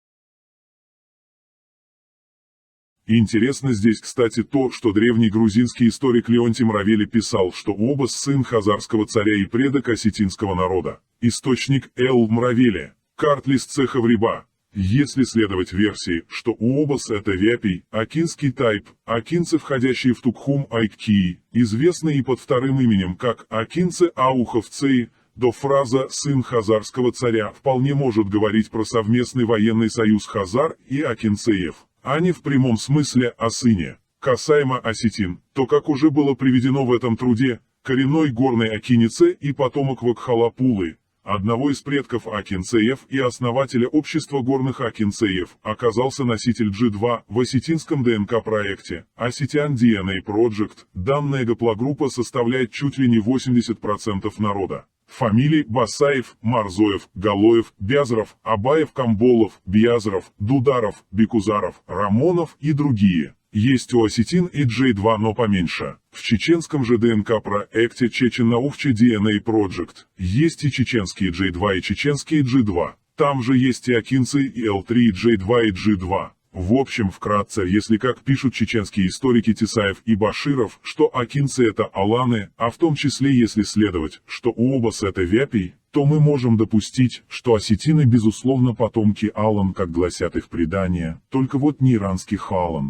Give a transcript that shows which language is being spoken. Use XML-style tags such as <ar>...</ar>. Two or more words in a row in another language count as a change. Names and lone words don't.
<ru>Интересно здесь, кстати, то, что древний грузинский историк Леонтий Мравели писал, что Обос сын хазарского царя и предок осетинского народа. Источник Л. Мравели. Картлист Цехавриба. Если следовать версии, что Уобос это Вяпий, акинский тайп, акинцы, входящие в Тукхум Айккии, известные и под вторым именем как акинцы Ауховцеи, то фраза «сын хазарского царя» вполне может говорить про совместный военный союз хазар и акинцеев, а не в прямом смысле о сыне. Касаемо осетин, то, как уже было приведено в этом труде, коренной горный акинице и потомок Вакхалапулы, одного из предков акинцеев и основателя общества горных акинцеев, оказался носитель G2 в осетинском ДНК-проекте Ossetian DNA Project. Данная гаплогруппа составляет чуть ли не 80% народа. Фамилии Басаев, Марзоев, Галоев, Бязаров, Абаев, Камболов, Бязаров, Дударов, Бекузаров, Рамонов и другие. Есть у осетин и J2, но поменьше. В чеченском же ДНК-проекте Chechen Naufche DNA Project есть и чеченские J2 и чеченские G2. Там же есть и акинцы, и L3, и J2 и G2. В общем, вкратце, если как пишут чеченские историки Тесаев и Баширов, что акинцы это аланы, а в том числе если следовать, что Уобос это Вяпий, то мы можем допустить, что осетины безусловно потомки алан, как гласят их предания, только вот не иранских алан.</ru>